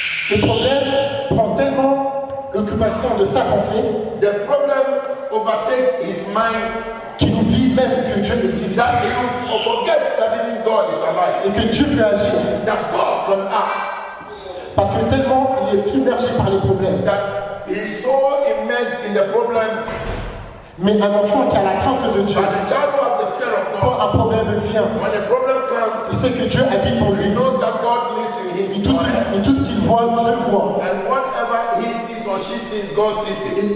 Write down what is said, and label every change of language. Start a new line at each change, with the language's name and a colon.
French: le problème prend tellement l'occupation de sa pensée
English: the problem overtakes his mind
French: qu'il oublie même que Dieu existe
English: that you forget that even God is alive,
French: et que Dieu peut agir.
English: that God can act,
French: Parce que tellement il est submergé par les problèmes.
English: that he is so immersed in the problem.
French: Mais un enfant qui a la crainte de Dieu,
English: But the child who has the fear of
French: quand
English: God,
French: un problème vient,
English: when the problem comes,
French: il sait que Dieu habite en
English: he
French: lui.
English: knows that God lives in him.
French: Et tout ce qu'il voit, Dieu voit.
English: And whatever he sees or she sees, God sees it.